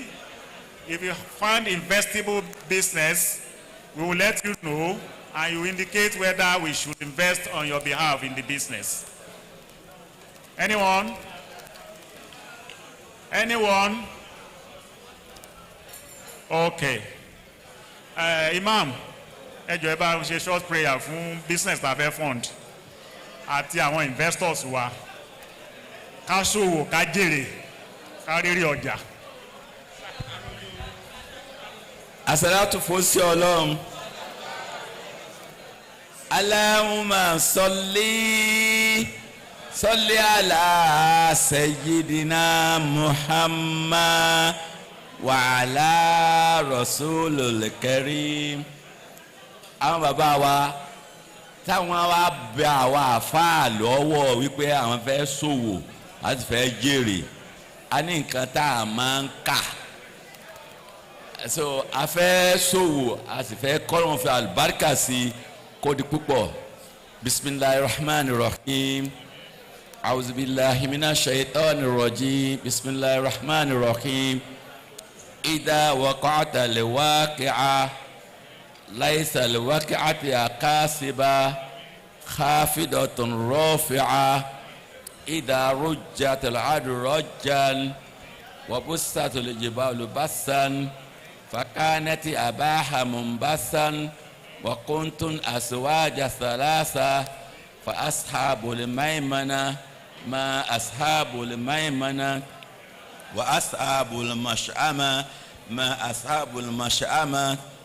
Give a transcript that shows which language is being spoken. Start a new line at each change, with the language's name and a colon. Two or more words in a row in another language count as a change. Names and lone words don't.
English: If you find investable business, we will let you know, and you indicate whether we should invest on your behalf in the business. Anyone? Anyone? Okay. Imam,
Yoruba: ẹ jọ̀ọ́ ẹ bá ṣe
English: short prayer
Yoruba: fún business tá a fẹ́ fund àti àwọn investors wa. Ká ṣòwò, ká jèrè, ká rere ọjà. As-salatu fún Ọlọ́run.
Arabic: اللهم صل على سيدنا محمد وعلى الرسول الكريم.
Yoruba: Àwọn bàbá wa táwọn wá bẹ àwọn àfáà lọ́wọ́ wípé àwọn fẹ́ ṣòwò àti fẹ́ jèrè, a ní nǹkan tá a máa ń kà. So a fẹ́ ṣòwò a sì fẹ́ kọ́lọ́n fẹ́ àlùbáríkà sí kó di púpọ̀.
Arabic: بسم الله الرحمن الرحيم أعوذ بالله من الشيطان الرجيم. بسم الله الرحمن الرحيم. إذا وقعت الواقعة ليس لوقعتها كاذبة خافضة رافعة. إذا رجت الأرض رجا وبست الجبال بسا فكانت أباها منبسا وكنتم أزواج ثلاثة فأصحاب الميمنة ما أصحاب الميمنة وأصحاب المشأمة ما أصحاب المشأمة